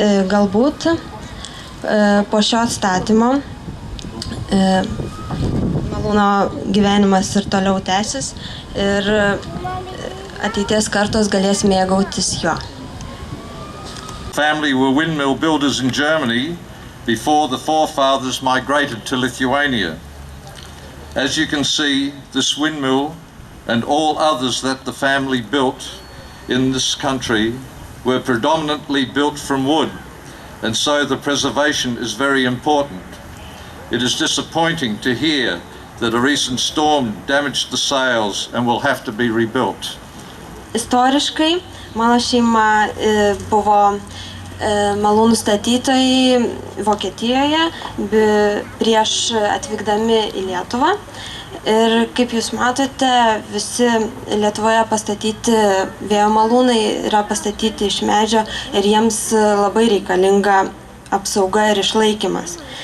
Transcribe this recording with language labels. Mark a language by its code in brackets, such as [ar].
[lt] Galbūt po šio atstatymo malūno gyvenimas ir toliau tęsis ir ateities kartos galės mėgautis juo. [en] Family were windmill builders in Germany before the forefathers migrated to Lithuania. As you can see, this windmill and all others that the family built in this country were predominantly built from wood, and so the preservation is very important. It is disappointing to hear that a recent storm damaged the sails and will have to be rebuilt. [lt] Istoriškai mano šeima buvo malūnų statytojai Vokietijoje prieš atvykdami į Lietuvą. Ir kaip jūs matote, visi Lietuvoje pastatyti vėjo malūnai yra pastatyti iš medžio ir jiems labai reikalinga apsauga ir išlaikymas.